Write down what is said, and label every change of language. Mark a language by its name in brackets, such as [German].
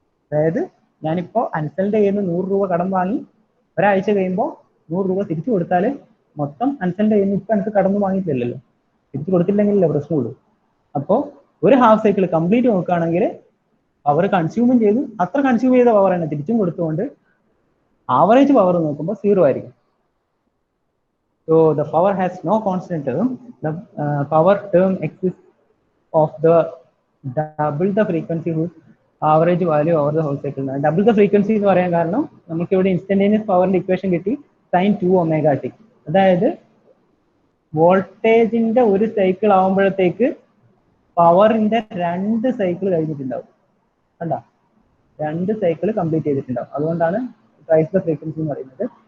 [Malayalam] അതായത് ഞാനിപ്പോ അൻസലിന്റെ കയ്യിൽ നിന്ന് 100 രൂപ കടം വാങ്ങി ഒരാഴ്ച കഴിയുമ്പോൾ 100 രൂപ തിരിച്ചു കൊടുത്താൽ മൊത്തം അൻസലിന്റെ കയ്യിൽ നിന്ന് ഇപ്പൊ എനിക്ക് കടന്നു വാങ്ങിയിട്ടില്ലല്ലോ, തിരിച്ചു കൊടുത്തില്ലെങ്കിലല്ലേ പ്രശ്നമുള്ളൂ. അപ്പോൾ ഒരു ഹാഫ് സൈക്കിൾ കംപ്ലീറ്റ് നോക്കുകയാണെങ്കിൽ പവർ കൺസ്യൂമും ചെയ്തു, അത്ര കൺസ്യൂം ചെയ്ത പവർ തന്നെ തിരിച്ചും കൊടുത്തുകൊണ്ട് ആവറേജ് പവർ നോക്കുമ്പോൾ 0 ആയിരിക്കും. [English] So the power has no constant term. The power term exists of the double the frequency with average value over the whole cycle. Double the frequency [Malayalam] എന്ന് പറയാൻ കാരണം നമുക്ക് ഇവിടെ ഇൻസ്റ്റന്റേനിയസ് പവറിന്റെ ഇക്വേഷൻ കിട്ടി സൈൻ 2 ഒമേഗ ടി. അതായത് വോൾട്ടേജിന്റെ ഒരു സൈക്കിൾ ആവുമ്പോഴത്തേക്ക് പവറിന്റെ 2 സൈക്കിൾ കഴിഞ്ഞിട്ടുണ്ടാവും. കണ്ട, 2 സൈക്കിൾ കംപ്ലീറ്റ് ചെയ്തിട്ടുണ്ടാവും. അതുകൊണ്ടാണ് ട്വൈസ് ദ ഫ്രീക്വൻസി എന്ന് പറയുന്നത്.